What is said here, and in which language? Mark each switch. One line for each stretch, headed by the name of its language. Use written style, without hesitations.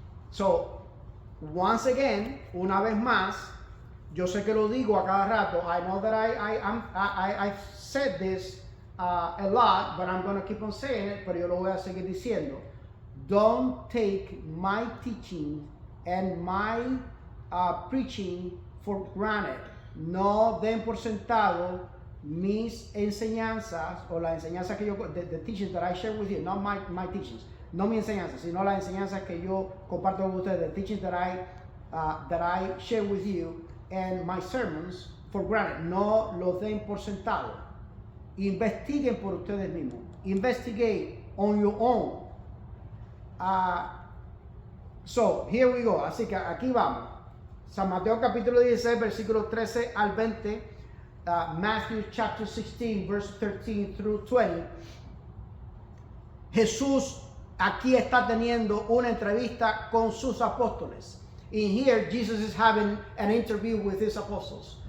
English: So, once again,
Spanish: una vez más, yo sé que lo digo a cada rato.
English: I know that I've said this a lot, but I'm going to keep on saying it,
Spanish: pero yo lo voy a seguir diciendo.
English: Don't take my teaching and my preaching for granted.
Spanish: No den por sentado mis enseñanzas o la enseñanza que yo,
English: the teachings that I share with you, not my teachings.
Spanish: No mi enseñanza, sino las enseñanzas que yo comparto con ustedes,
English: the teachings that I share with you and my sermons for granted.
Spanish: No los den por sentado. Investiguen por ustedes mismos.
English: Investigate on your own. So, here we go.
Spanish: Así que aquí vamos. San Mateo capítulo 16, versículos 13 al 20.
English: Matthew chapter 16, verse 13 through 20.
Spanish: Jesús aquí está teniendo una entrevista con sus apóstoles.
English: In here, Jesus is having an interview with his apostles.